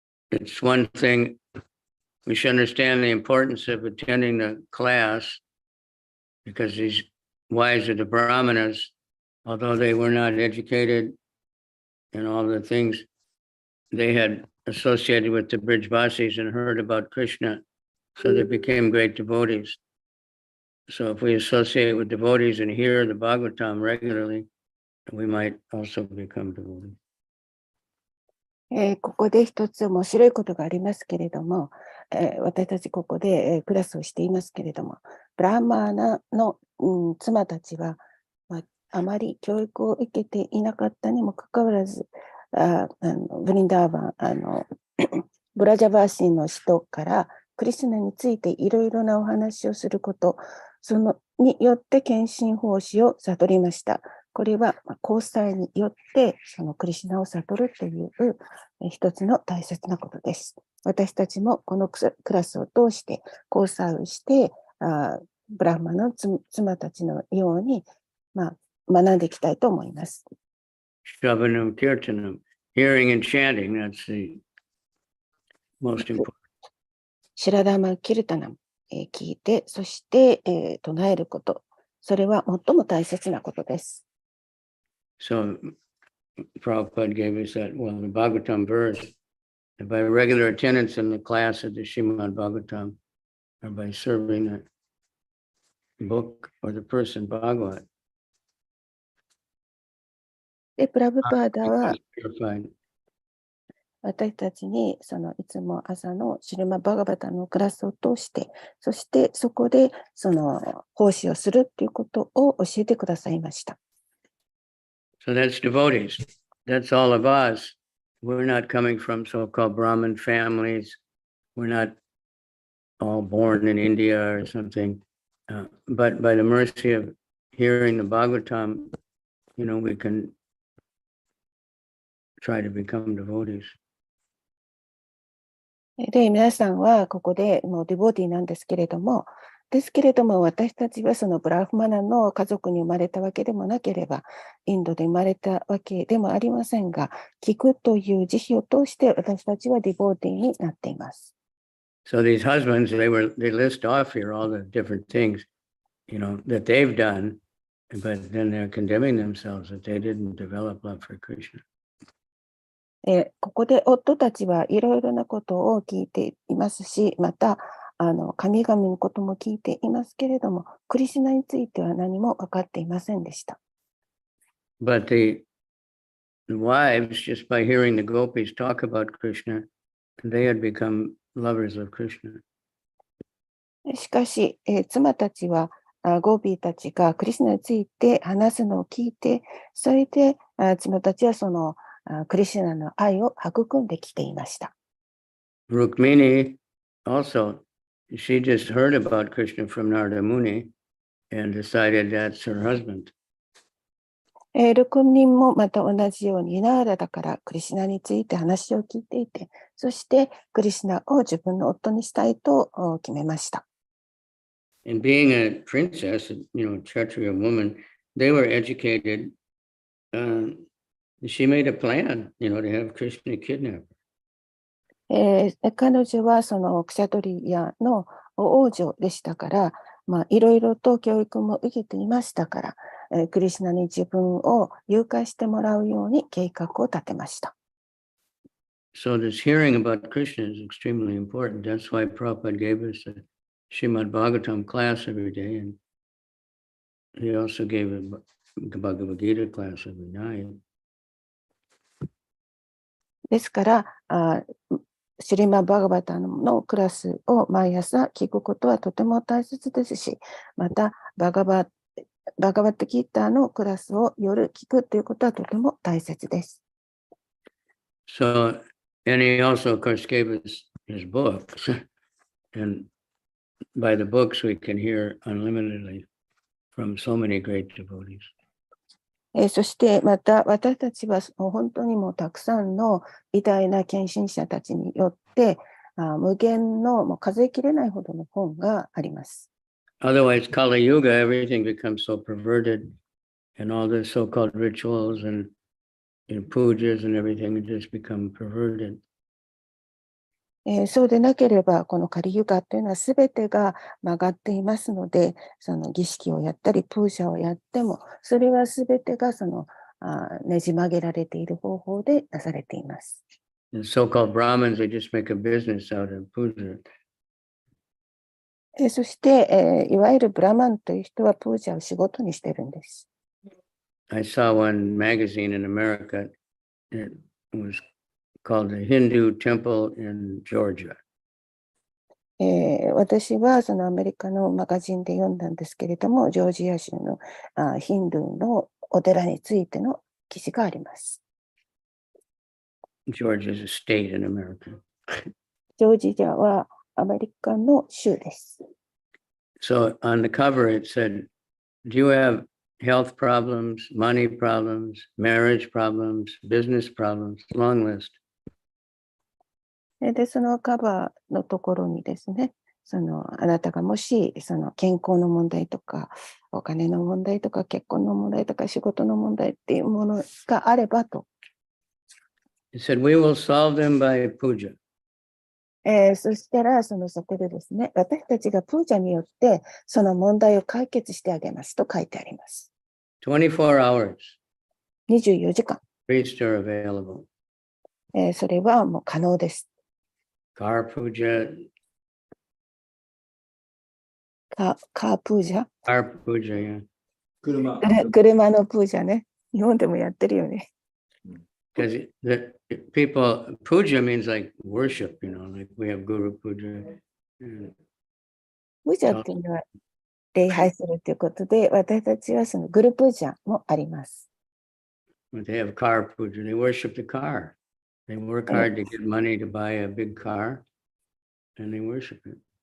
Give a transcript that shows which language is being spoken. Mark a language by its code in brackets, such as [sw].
[en] It's one thing, we should understand the importance of attending the class because these wives of the Brahmanas, although they were not educated in all the things, they had associated with the Brijvasis and heard about Krishna, so they became great devotees. So if we associate with devotees and hear the Bhagavatam regularly, we might also become devotees. [ja] ここで一つ面白いことがありますけれども、私たちここで、クラスをしていますけれども、ブラーマーナの、妻たちは、あまり教育を受けていなかったにもかかわらず、ブリンダーバン、ブラジャバーシーの使徒からクリスナについていろいろなお話をすることそのによって献身奉仕を悟りました。これは交際によってそのクリシュナを悟るという一つの大切なことです。私たちもこのクラスを通して交際をしてブラフマの妻たちのように、学んでいきたいと思います。 [en] Shravanam Kirtanam, hearing and chanting, that's the most important. [ja] シラダマ・キルタナム、聞いて、そして、唱えること、それは最も大切なことです。 [en] So Prabhupada gave us that, well, the Bhagavatam verse, that by regular attendance in the class of the Srimad Bhagavatam, or by serving the book or the person Bhagavat, [ja] で、プラブパーダは [en] purified. [ja] 私たちにいつも朝のシルマ・バガバタのクラスを通して、そしてそこで奉仕をするということを教えてくださいました。 [en] So that's devotees. That's all of us. We're not coming from so-called Brahmin families. We're not all born in India or something. But by the mercy of hearing the Bhagavatam, we can try to become devotees. [ja] で、皆さんはここでもうディボーティーなんですけれども、私たちはそのブラフマナの家族に生まれたわけでもなければ、インドで生まれたわけでもありませんが、聞くという慈悲を通して私たちはディボーティーになっています。 [en] So these husbands, they list off here all the different things, that they've done, but then they're condemning themselves that they didn't develop love for Krishna. [ja] ここで夫たちはいろいろなことを聞いていますし、また神々のことも聞いていますけれども、クリシュナについては何も分かっていませんでした。 [en] But the wives, just by hearing the gopis talk about Krishna, they had become lovers of Krishna. [ja] しかし、妻たちはゴーピーたちがクリシュナについて話すのを聞いて、それで妻たちはクリシュナの愛を育んできていました。 [en] Rukmini also, she just heard about Krishna from Narada Muni and decided that's her husband. [ja] ルクミンもまた同じようにナーラだからクリシュナについて話を聞いていて、そしてクリシュナを自分の夫にしたいと決めました。 [en] And being a princess, Kshatriya woman, they were educated. She made a plan, to have Krishna kidnapped. [ja] 彼女はクシャトリアの王女でしたから、いろいろと教育も受けていましたから、クリシュナに自分を誘拐してもらうように計画を立てました。 [en] So this hearing about Krishna is extremely important. That's why Prabhupada gave us a Srimad Bhagavatam class every day, and he also gave a Bhagavad Gita class every night. [ja] ですから、シリマ・バガバタのクラスを毎朝聞くことはとても大切ですし、またバガバットギーターのクラスを夜聞くということはとても大切です。 [en] So, and he also, of course, gave us his books, and by the books we can hear unlimitedly from so many great devotees. [ja] そしてまた私たちは本当にもうたくさんの偉大な献身者たちによって無限のもう数えきれないほどの本があります。 [en] Otherwise, Kali Yuga, everything becomes so perverted, and all the so-called rituals and pujas and everything just become perverted. [ja] そうでなければ、このカリユガというのはすべてが曲がっていますので、その儀式をやったり、プーシャをやっても、それはすべてがねじ曲げられている方法でなされています。 [en] The so-called Brahmins, they just make a business out of puja. [ja] そして、いわゆるブラマンという人はプーシャを仕事にしているんです。 [en] I saw one magazine in America. It was called the Hindu Temple in Georgia. [ja] 私はそのアメリカのマガジンで読んだんですけれども、ジョージア州のヒンドゥーのお寺についての記事があります。 [en] Georgia is a state in America. [ja] ジョージアはアメリカの州です。 [en] So on the cover, it said, do you have health problems, money problems, marriage problems, business problems? Long list. [ja] で、そのカバーのところにですね、あなたがもし、健康の問題とか、お金の問題とか、結婚の問題とか、仕事の問題っていうものがあればと。 [en] It said, we will solve them by puja. [ja] そしたら、そこでですね、私たちがプージャによって、その問題を解決してあげますと書いてあります。 [en] 24 hours. [ja] 24時間。 [en] Priests are available. [ja] それはもう可能です。 [en] Car puja. [ja] カープージャ [en] Car puja, yeah. [ja] 車のプージャね。日本でもやってるよね。 [en] Because the people, puja means like worship, like we have Guru Puja. [ja] プージャっていうのは礼拝するということで、私たちはそのグルプージャもあります。 [en] But they have car puja. They worship the car. They work hard to get money to buy a big car, and they worship it.